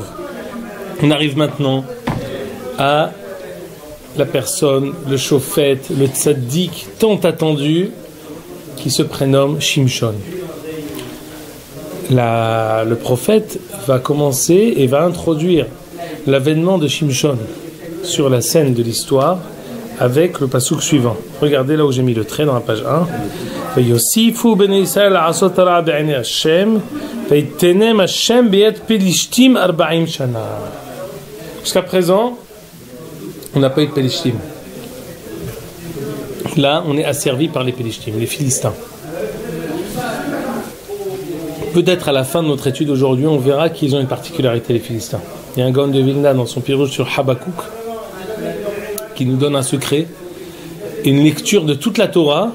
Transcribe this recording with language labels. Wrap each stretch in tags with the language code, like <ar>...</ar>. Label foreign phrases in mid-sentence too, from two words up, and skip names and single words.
<fr>On arrive maintenant à la personne, le shofet, le tzaddik tant attendu, qui se prénomme Shimshon. Le prophète va commencer et va introduire l'avènement de Shimshon sur la scène de l'histoire avec le passouk suivant. Regardez là où j'ai mis le trait dans la page 1.</fr> <he>יוסיפו בן ישראל עשות הרע בעיני השם ויתנם השם ביד פלשתים 40 שנה.</he> <fr>Jusqu'à présent, on n'a pas eu de Pelishtim. Là, on est asservi par les Pelishtim, les Philistins. Peut-être à la fin de notre étude aujourd'hui, on verra qu'ils ont une particularité, les Philistins. Il y a un Gaon de Vilna dans son pirouge sur Habakkuk qui nous donne un secret, une lecture de toute la Torah.</fr>